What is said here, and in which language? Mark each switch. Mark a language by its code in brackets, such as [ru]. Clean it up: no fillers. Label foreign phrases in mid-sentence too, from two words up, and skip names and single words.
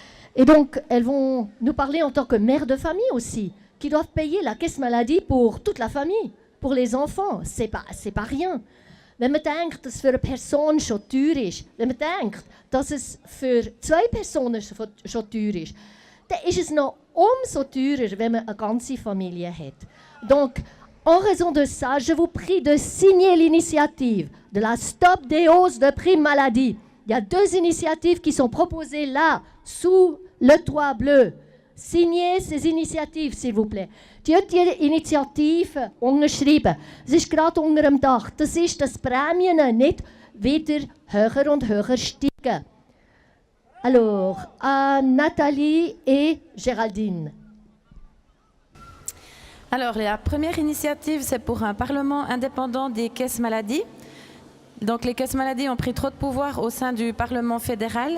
[fr] Et donc, elles vont nous parler en tant que mères de famille aussi, qui doivent payer la caisse maladie pour toute la famille, pour les enfants. C'est pas rien. [de] Wenn man denkt, dass es für eine Person schon teuer ist, wenn man denkt, dass es für 2 Personen schon teuer ist, dann ist es noch umso teurer, wenn man eine ganze Familie hat. [fr] Donc, en raison de ça, je vous prie de signer l'initiative de la Stop des hausses de prime maladie. Il y a 2 initiatives qui sont proposées là, sous le toit bleu. Signez ces initiatives, s'il vous plaît. [de] Die Initiative unterschreiben. Es ist gerade unter dem Dach. Das ist, dass Prämien nicht wieder höher und höher steigen. [fr] Alors, à Nathalie et Géraldine. Alors, la première initiative, c'est pour un parlement indépendant des caisses maladies. Donc, les caisses maladies ont pris trop de pouvoir au sein du Parlement fédéral.